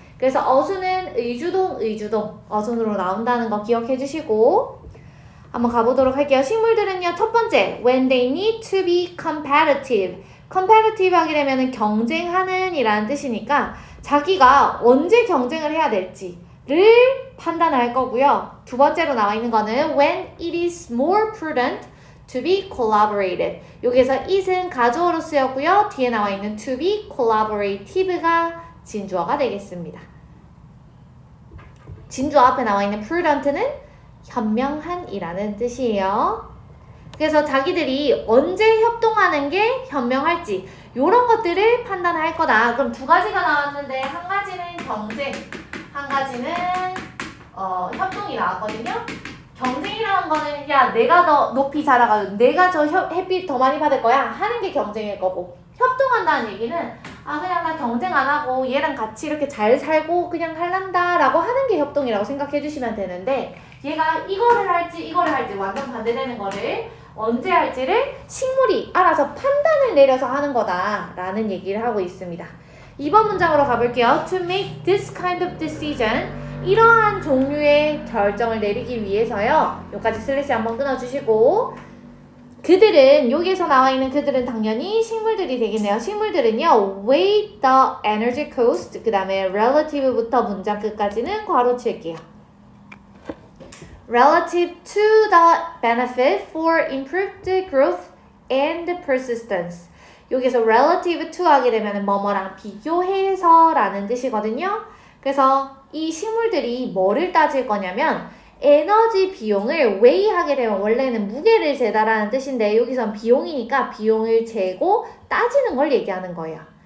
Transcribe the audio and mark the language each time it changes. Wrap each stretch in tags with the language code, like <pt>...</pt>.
<ko>그래서 어수는 의주동 어순으로 나온다는 거 기억해 주시고 한번 가보도록 할게요. 식물들은요 첫 번째</ko> <en>when they need to be competitive</en> <ko>하게 되면은 경쟁하는 이라는 뜻이니까 자기가 언제 경쟁을 해야 될지를 판단할 거고요. 두 번째로 나와 있는 거는</ko> <en>when it is more prudent to be collaborated.</en> <ko>여기에서 it은 가주어로 쓰였고요. 뒤에 나와 있는 to be collaborative가 진주어가 되겠습니다. 진주어 앞에 나와 있는 prudent는 현명한이라는 뜻이에요. 그래서 자기들이 언제 협동하는 게 현명할지 이런 것들을 판단할 거다. 그럼 두 가지가 나왔는데 한 가지는 경쟁, 한 가지는 협동이 나왔거든요. 경쟁이라는 거는 야 내가 더 높이 자라가지고 내가 저 햇빛 더 많이 받을 거야 하는 게 경쟁일 거고 협동한다는 얘기는 아 그냥 나 경쟁 안 하고 얘랑 같이 이렇게 잘 살고 그냥 할란다 라고 하는 게 협동이라고 생각해 주시면 되는데 얘가 이거를 할지 완전 반대되는 거를 언제 할지를 식물이 알아서 판단을 내려서 하는 거다 라는 얘기를 하고 있습니다. 2번 문장으로 가볼게요.</ko> <en>To make this kind of decision,</en> <ko>이러한 종류의 결정을 내리기 위해서요. 여기까지 슬래시 한번 끊어주시고 그들은, 여기에서 나와 있는 그들은 당연히 식물들이 되겠네요. 식물들은요,</ko> <en>weigh the energy cost,</en> <ko>그 다음에 relative부터 문장 끝까지는 괄호 칠게요.</ko> <en>relative to the benefit for improved growth and persistence.</en> <ko>여기서 relative to 하게 되면 뭐뭐랑 비교해서 라는 뜻이거든요. 그래서 이 식물들이 뭐를 따질 거냐면 에너지 비용을 weigh 하게 되면 원래는 무게를 재다라는 뜻인데 여기선 비용이니까 비용을 재고 따지는 걸 얘기하는 거예요.</ko>